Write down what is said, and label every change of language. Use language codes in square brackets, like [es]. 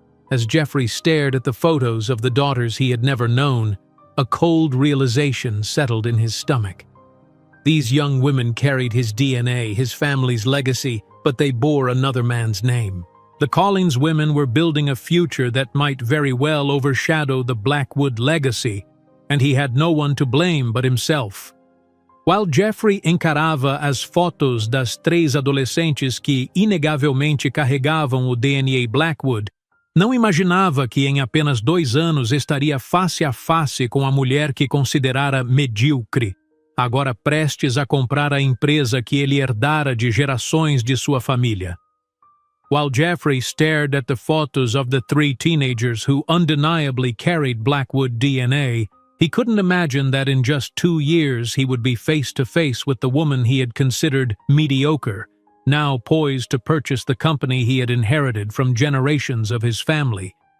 [en] As Jeffrey stared at the photos of the daughters he had never known, a cold realization settled in his stomach. These young women carried his DNA, his family's legacy, but they bore another man's name. The Collins women were building a future that might very well overshadow the Blackwood legacy, and he had no one to blame but himself. [pt] While Jeffrey encarava as fotos das 3 adolescentes que inegavelmente carregavam o DNA Blackwood, não imaginava que em apenas 2 anos estaria face a face com a mulher que considerara medíocre, agora prestes a comprar a empresa que ele herdara de gerações de sua família. [en] While Jeffrey stared at the photos of the 3 teenagers who undeniably carried Blackwood DNA, he couldn't imagine that in just 2 years he would be face-to-face with the woman he had considered mediocre, now poised to purchase the company he had inherited from generations of his family.